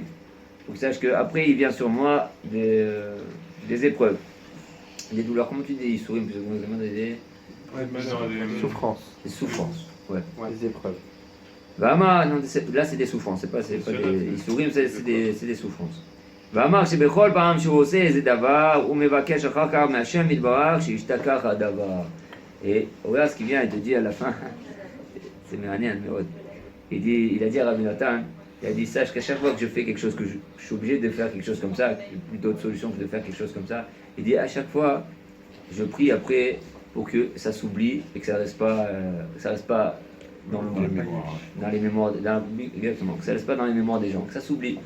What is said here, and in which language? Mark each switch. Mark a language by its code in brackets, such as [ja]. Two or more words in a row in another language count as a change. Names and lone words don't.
[fr] Donc sache qu'après il vient sur moi des épreuves, des douleurs. Comment tu dis Yisurim? Souffrance. Des souffrances, ouais. Des épreuves. Vama, non, là c'est des souffrances, c'est pas des Yisurim, c'est des souffrances. [he] ואמר שבכל פעם שהוא עושה איזה דבר, הוא מבקש אחר כך מהשם יתברך שישתכח הדבר. [fr] Et regarde ce qu'il vient, il te dit à la fin, c'est Méranien, il a dit à Rabbi Nathan, il a dit, sache qu'à chaque fois que je fais quelque chose, que je suis obligé de faire quelque chose comme ça, plus d'autres solutions que de faire quelque chose comme ça, il dit, à chaque fois, je prie après pour que ça s'oublie et que ça reste pas dans le monde, dans les mémoires, exactement, que ça reste pas dans les mémoires des gens, que ça s'oublie.